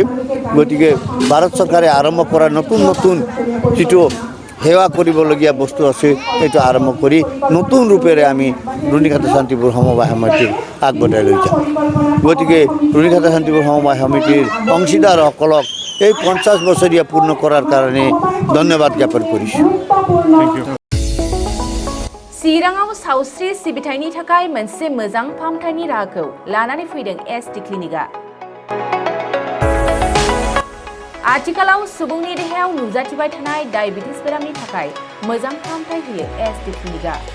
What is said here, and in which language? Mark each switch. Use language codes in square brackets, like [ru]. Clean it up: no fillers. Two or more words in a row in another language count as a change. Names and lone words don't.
[as] গতিকে ভাৰত চৰকাৰে আৰম্ভ কৰা নতুন নতুন যিটো সেৱা কৰিবলগীয়া বস্তু আছে সেইটো আৰম্ভ কৰি নতুন ৰূপেৰে আমি ৰুণিখাতা শান্তিপুৰ সমবায় সমিতিক আগবঢ়াই লৈ যাম। গতিকে ৰুণিখাতা শান্তিপুৰ সমবায় সমিতিৰ অংশীদাৰসকলক এই 50 বছৰীয়া পূৰ্ণ কৰাৰ কাৰণে ধন্যবাদ জ্ঞাপন কৰিছোঁ। [brx] चिराङाव सावस्रि सिबिथायनि थाखाय मोनसे मोजां फाहामथायनि राहाखौ लानानै फैदों SD क्लिनिकआ। आथिखालाव सुबुंनि देहायाव नुजाथिबाय थानाय डायबिटिस बेरामनि थाखाय मोजां फाहामथाय होयो SD क्लिनिकआ।